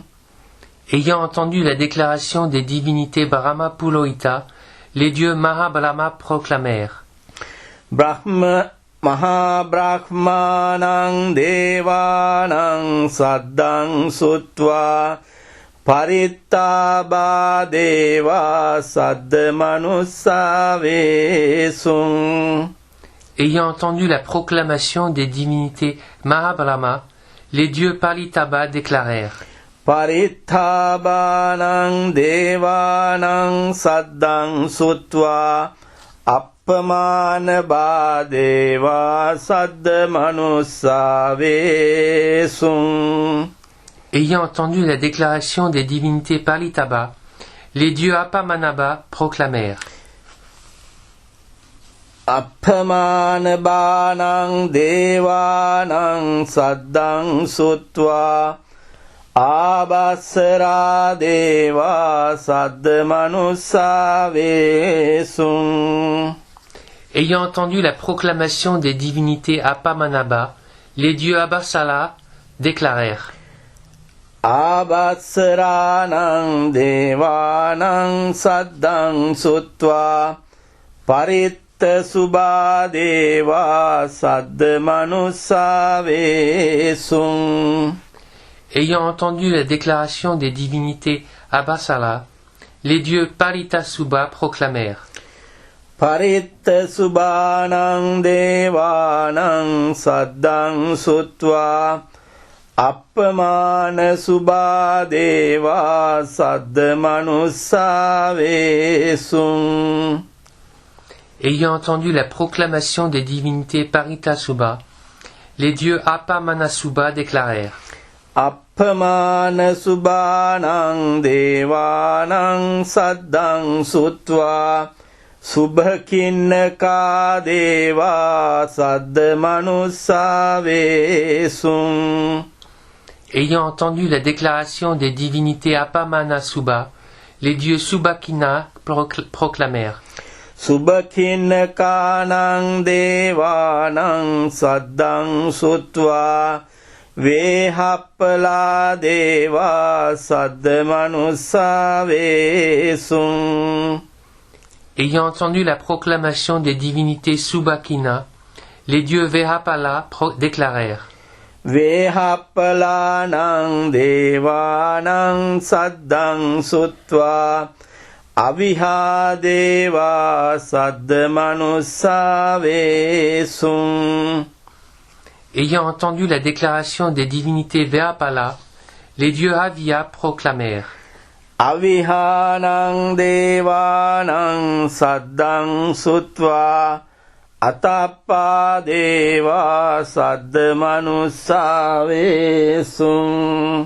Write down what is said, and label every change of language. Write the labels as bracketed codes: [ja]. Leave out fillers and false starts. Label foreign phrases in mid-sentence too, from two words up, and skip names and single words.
[fr] Ayant entendu la déclaration des divinités Brahma Purohita, les dieux Mahabrahma proclamèrent, [pi] Brahma Mahabrahmanang devanang saddang sutva පරිත්තාබා දේවා සද්ද මනුස්සා වේසුං [fr] Ayant entendu la proclamation des divinités Mahabrahma, les dieux Palitaba déclarèrent: [pi] පරිත්තාබානං දේවානං සද්දං සුත්වා අප්පමාන බාදේවා සද්ද මනුස්සා වේසුං [fr] Ayant entendu la déclaration des divinités Palitaba, les dieux Apamanaba proclamèrent: [pi] අප්පමාන බානං දේවානං සද්දං සුත්වා ආබස්සරා දේවා සද්ද මනුස්සා වේසුං [fr] Ayant entendu la proclamation des divinités Apamanaba, les dieux Abasala déclarèrent: [pi] ආබස්සරානං දේවානං සද්දං සුත්වා පරිත්ත සුභා දේවා සද්ද මනුස්සා වේසුං [fr] Ayant entendu la déclaration des divinités Abasala, les dieux Paritasubha proclamèrent: [pi] පරිත්ත සුභානං දේවානං සද්දං සුත්වා අප්පමාන සුභා දේවා සද්ද මනුස්සා වේසුං [fr] Ayant entendu la proclamation des divinités Paritasubha, les dieux Apamanasubha déclarèrent: [pi] අප්පමාන සුභානං දේවානං සද්දං සුත්වා සුභකින්නකා දේවා සද්ද මනුස්සා වේසුං [fr] Ayant entendu la déclaration des divinités Apamanasubha, les dieux Subhakina proclamèrent: [pi] සුභකින්නකානං දේවානං සද්දං සුත්වා වේහප්පලා දේවා සද්ද මනුස්සා වේසුං [fr] Ayant entendu la proclamation des divinités Subhakina, les dieux Vehapala déclarèrent: [pi] වේහප්පලානං දේවානං සද්දං සුත්වා අවිහා දේවා සද්ද මනුස්සා වේසුං [fr] Ayant entendu la déclaration des divinités Vehapala, les dieux Avia proclamèrent: [pi] අවිහානං දේවානං සද්දං සුත්වා අතප්පා දේවා සද්ද මනුස්සා වේසුං